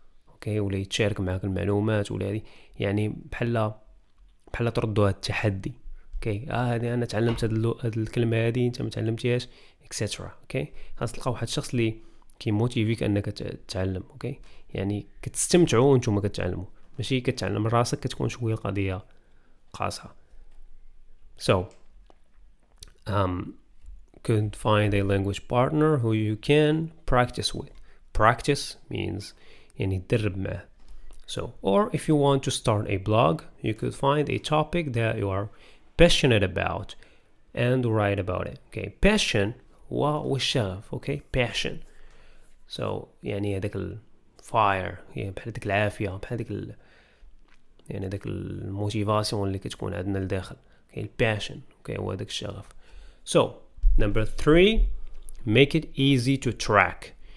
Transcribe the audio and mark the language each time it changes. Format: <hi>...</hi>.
<ar>اوكي ولا يتشارك معك المعلومات ولا هذه يعني بحال تردوا التحدي. اوكي هذه انا تعلمت هذه الكلمة هذه انت ما تعلمتيهاش etc. اوكي خاص تلقى واحد الشخص اللي كيموتيفيك انك تتعلم. اوكي يعني كتستمتعوا وانتم كتعلموا ماشي كتعلم راسك كتكون شويه القضيه قاصحه.</ar> <en>So could find a language partner who you can practice with. Practice means</en> <ar>يعني تدرب معه.</ar> <en>So or if you want to start a blog you could find a topic that you are passionate about and write about it.</en> <ar>okay passion هو الشغف.</ar> <en>okay passion so</en> <ar>يعني هذاك الفاير يعني بحال ديك العافيه بحال ديك يعني داك الموتيفاسيون اللي كتكون عندنا لداخل. okay الباشن okay هو داك الشغف.</ar> <en>So number 3, make it easy to track.</en>